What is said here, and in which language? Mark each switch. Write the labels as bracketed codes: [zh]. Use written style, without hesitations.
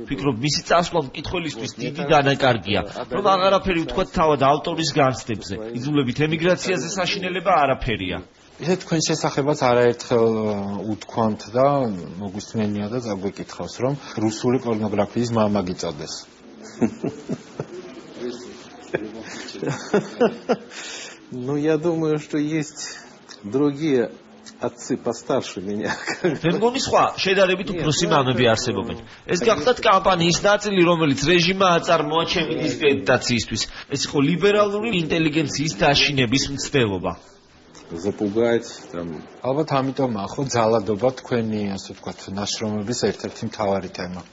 [ka] ვფიქრობ მისი წასვლა მკითხველისთვის დიდი დანაკარგია, რომ აღარაფერი ვთქვათ თავად ავტორის განცდებზე. იძულებით ემიგრაციაზე საშინელება არაფერია. ისე თქვენ შესახებაც არაერთხელ უთქვამთ და მოგვისმენია და წაგვეკითხავს, რომ რუსული პორნოგრაფიის მამა გიწოდეს. [ru] Ну, я думаю, что есть другие отцы постарше меня. [ka] მე მგონი სხვა შედარებით უფროსი მამები არსებობენ. ეს გახლავთ კამპანიის ნაწილი, რომელიც რეჟიმმა აწარმოა ჩემი დისკრედიტაციისთვის. ეს იყო ლიბერალური ინტელიგენციის დაშინების მცდელობა. [ru] Запугать там. [ka] ალბათ ამიტომაა ხო ძალადობა თქვენი, ასე ვთქვათ, ნაშრომების ერთ-ერთი მთავარი თემა.